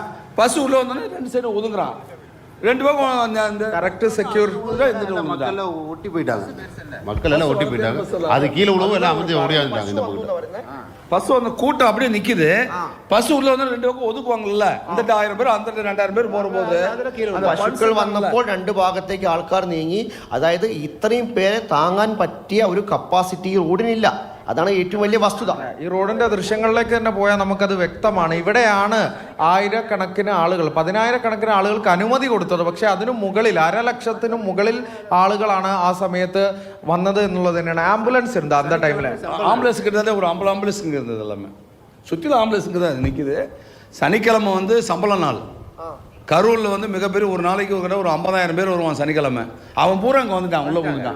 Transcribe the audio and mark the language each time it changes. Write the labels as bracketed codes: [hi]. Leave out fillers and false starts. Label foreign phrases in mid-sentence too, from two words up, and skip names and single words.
[ta] பஸ் உள்ளே வந்தோன்னே 2 சைடு ஒதுங்குறான். 2 பக்கம் [en] correct secure [ta] மக்கள் எல்லாம் ஒட்டி போயிட்டாங்க. அது கீழே விழுவும் எல்லாம் அமைஞ்சு ஓடியாந்துட்டாங்க. இந்த பக்கம் பஸ் வந்து கூட்டம் அப்படியே நிக்குது. பஸ் உள்ள வந்து 2 பக்கம் ஒதுக்குவாங்கல்ல. இந்த 1000 பேர் அந்த 2,000 [ml] പേർ പോകുമ്പോൾ പശുക്കൾ വന്നപ്പോൾ 2 ഭാഗത്തേക്ക് ആൾക്കാർ നീങ്ങി. അതായത് ഇത്രയും പേരെ താങ്ങാൻ പറ്റിയ ഒരു കപ്പാസിറ്റി റോഡിനില്ല. അതാണ് ഏറ്റവും വലിയ വസ്തുത. ഈ റോഡിന്റെ ദൃശ്യങ്ങളിലേക്ക് തന്നെ പോയാൽ നമുക്കത് വ്യക്തമാണ്. ഇവിടെയാണ് 1000കണക്കിന് ആളുകൾ, 10,000കണക്കിന് ആളുകൾക്ക് അനുമതി കൊടുത്തത്. പക്ഷെ അതിനു മുകളിൽ 1,00,000 മുകളിൽ ആളുകളാണ് ആ സമയത്ത് വന്നത് എന്നുള്ളത് തന്നെയാണ്. ആംബുലൻസ് ഉണ്ട് [ta] அந்த டைம்ல. ஆம்புலன்ஸ் கிட்டத்தட்ட ஒரு 50 ஆம்புலன்ஸ் இங்கே இருந்தது. எல்லாமே சுற்றிலும் ஆம்புலன்ஸுங்க தான் நிற்கிது. சனிக்கிழமை வந்து சம்பள நாள். கரூரில் வந்து மிகப்பெரிய ஒரு நாளைக்கு ஒரு 50,000 பேர் வருவான் சனிக்கிழமை. அவன் பூரா இங்கே வந்துட்டான், உள்ளே வந்துட்டான்.